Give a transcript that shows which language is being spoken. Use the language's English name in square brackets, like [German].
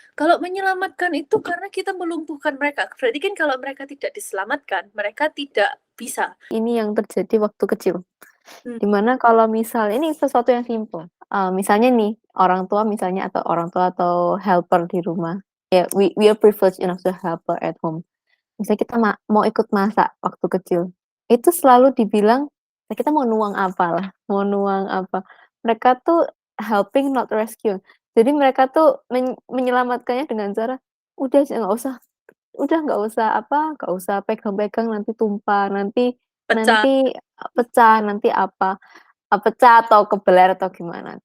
[Indonesian] Kalau menyelamatkan itu karena kita melumpuhkan mereka. Berarti kan kalau mereka tidak diselamatkan, mereka tidak bisa. Ini yang terjadi waktu kecil. Dimana kalau misal ini sesuatu yang simple. Misalnya nih, orang tua atau helper di rumah. [English] Ya, we are privileged enough to helper at home. [Indonesian] Misalnya kita mau ikut masak waktu kecil. Itu selalu dibilang, kita mau nuang apa. Mereka tuh [English] helping not rescue. [Indonesian] Jadi mereka tuh menyelamatkannya dengan cara, udah nggak usah pegang-pegang, nanti tumpah, nanti pecah, nanti pecah atau kebeler atau gimana.